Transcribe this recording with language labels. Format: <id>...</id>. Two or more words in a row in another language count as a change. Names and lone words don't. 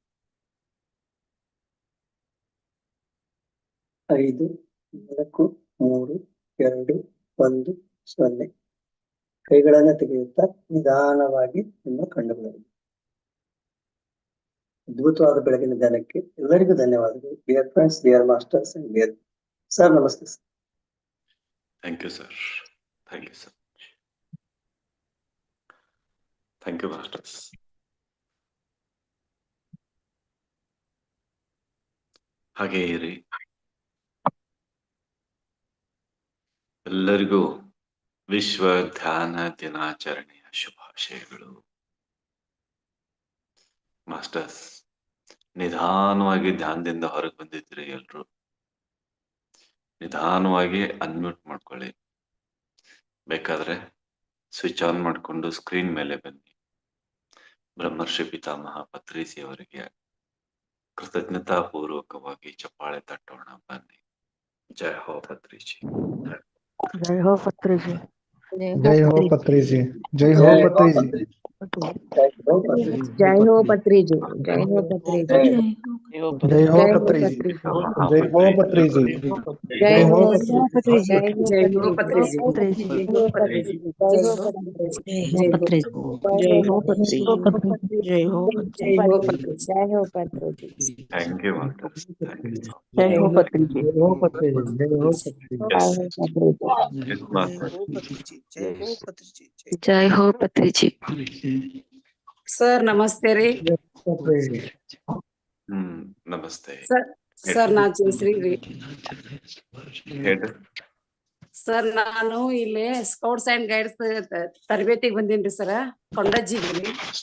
<kn>5, 4, 3, 2, 1, 0. ಕೈಗಳನ್ನು ತೆಗೆಯುತ್ತಾ ನಿಧಾನವಾಗಿ ನಿಮ್ಮ ಕಣ್ಣುಗಳನ್ನು. ಅದ್ಭುತವಾದ ಬೆಳಗಿನ ಧ್ಯಾನಕ್ಕೆ ಎಲ್ಲರಿಗೂ ಧನ್ಯವಾದಗಳು.</kn> <en>Dear friends, dear masters and dear sir, namaste sir. Thank you, sir. Thank you, sir. Thank you, masters.</en> <kn>ಹಾಗೆ ಇರಿ. ಎಲ್ಲರಿಗೂ ವಿಶ್ವ ಧ್ಯಾನ ದಿನಾಚರಣೆಯ ಶುಭಾಶಯಗಳು. ಮಾಸ್ಟರ್ಸ್, ನಿಧಾನವಾಗಿ ಧ್ಯಾನದಿಂದ ಹೊರಗೆ ಬಂದಿದ್ರಿ ಎಲ್ರು. ನಿಧಾನವಾಗಿ ಅನ್ಮ್ಯೂಟ್ ಮಾಡ್ಕೊಳ್ಳಿ. ಬೇಕಾದ್ರೆ</kn> <en>switch on</en> <kn>ಮಾಡಿಕೊಂಡು ಸ್ಕ್ರೀನ್ ಮೇಲೆ ಬನ್ನಿ. ಬ್ರಹ್ಮರ್ಷಿ ಪಿತಾಮಹ ಪತ್ರಿಸಿ ಅವರಿಗೆ ಕೃತಜ್ಞತಾ ಪೂರ್ವಕವಾಗಿ ಚಪ್ಪಾಳೆ ತಟ್ಟೋಣ ಬನ್ನಿ.</kn> <hi>जय हो पत्रीजी. जय हो पत्रिजी, जय हो पत्रिजी, जय हो पत्रिजी, जय हो पत्रिजी, जय हो पत्रिजी, जय हो पत्रिजी, जय हो पत्रिजी, जय जय हो हो पत्रिजी, जय हो जय हो पत्रिजी, पत्रिजी, जय हो पत्रिजी, जय हो पत्रिजी, जय हो पत्रिजी, जय हो पत्रिजी, जय हो जय हो पत्रिजी, जय हो पत्रिजी,</hi> <en>Thank you masters. Thank you.</en> <hi>जय हो पत्रिजी, जय हो पत्रिजी, जय हो पत्रिजी,</hi> <en>Yes master.</en> <hi>जय हो पत्रिजी.</hi> <kn>ಸರ್ ನಮಸ್ತೆ ರೀ. ನಮಸ್ತೆ. ಸರ್ ನಾ ಜಯಶ್ರೀ ರೀ. ಹೇಳಿ. ಸರ್ ನಾನು ಇಲ್ಲಿ ಸ್ಕೌಟ್ಸ್ ಅಂಡ್ ಗೈಡ್ಸ್ ತರಬೇತಿಗೆ ಬಂದೀನ್ರಿ ಸರ, ಕೊಂಡಜ್ಜಿಗೆ ರೀ.</kn>